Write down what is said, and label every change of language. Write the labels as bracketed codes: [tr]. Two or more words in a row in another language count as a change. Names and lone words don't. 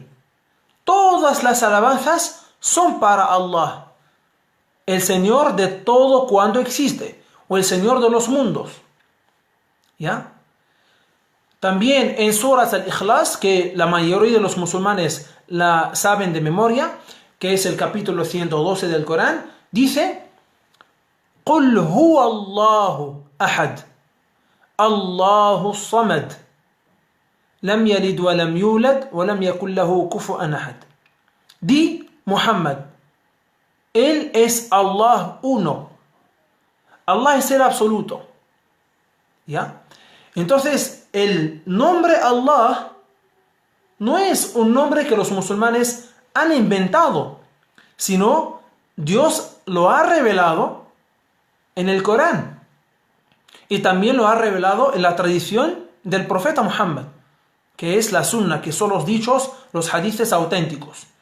[es] Todas las alabanzas son para Allah, el Señor de todo cuanto existe, o el Señor de los mundos. ¿Ya? También en Suras al-Ikhlas, que la mayoría de los musulmanes la saben de memoria, que es el capítulo 112 del Corán, dice [ar] قل هو الله أحد الله صمد لم يلد ولم يولد ولم يكن له كفوا أحد. [es] Di, Muhammad, Él es Allah uno. Allah es el absoluto. ¿Ya? Entonces, el nombre Allah no es un nombre que los musulmanes han inventado, sino Dios lo ha revelado en el Corán y también lo ha revelado en la tradición del profeta Muhammad, que es la sunna, que son los dichos, los hadices auténticos.